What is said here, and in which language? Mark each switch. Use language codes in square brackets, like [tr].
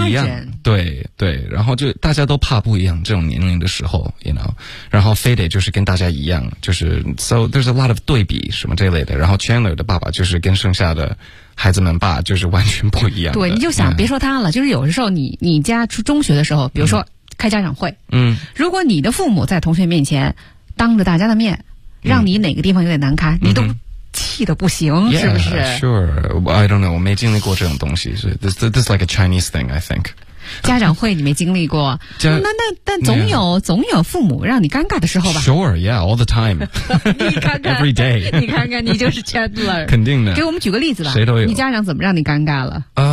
[zh] 不一样，对对，然后就大家都怕不一样，这种年龄的时候 ，you know， 然后非得就是跟大家一样，就是 [en] so there's a lot of [zh] 对比什么这类的。然后 Chandler 的爸爸就是跟剩下的孩子们爸就是完全不一样。对，你就想别说他了，就是有的时候你家出中学的时候，比如说开家长会，如果你的父母在同学面前当着大家的面，让你哪个地方有点难堪，你都。气得不行 yeah, 是不是 [en] sure I don't know [zh] 我没经历过这种东西 [en] this is like a Chinese thing I think [zh] 家长会你没经历过但总有、yeah. 总有父母让你尴尬的时候吧 [en] sure yeah all the time [zh] 你看看 [en] every day [zh] 你看看你就是 Chandler 肯定的给我们举个例子吧谁都有你家长怎么让你尴尬了